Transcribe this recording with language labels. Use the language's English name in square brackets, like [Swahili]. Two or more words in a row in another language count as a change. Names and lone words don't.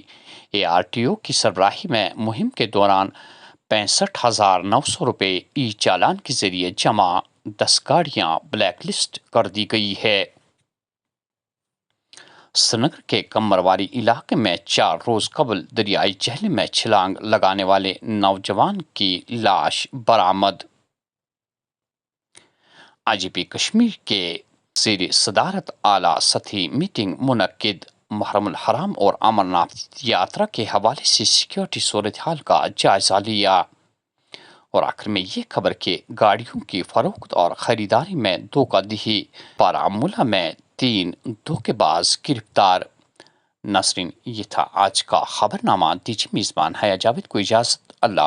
[Urdu] ARTO کی سربراہی میں مہم کے دوران 65,900 روپے ای چالان کے ذریعے جمع، 10 گاڑیاں [English] black list [Urdu] کر دی گئی ہے۔ سرینگر کے کمرواری علاقے میں 4 روز قبل دریائے جہلم میں چھلانگ لگانے والے نوجوان کی لاش برآمد۔ IGP کشمیر کے زیر صدارت اعلیٰ سطحی میٹنگ منعقد۔ محرم الحرام اور امرناتھ یاترا کے حوالے سے سیکیورٹی صورتحال کا جائزہ لیا۔ اور آخر میں یہ خبر کہ گاڑیوں کی فروخت اور خریداری میں دھوکہ دہی، بارہمولہ میں 3 دھوکے باز گرفتار۔ ناظرین، یہ تھا آج کا خبرنامہ۔ دیجیے میزبان حیا جاوید کو اجازت۔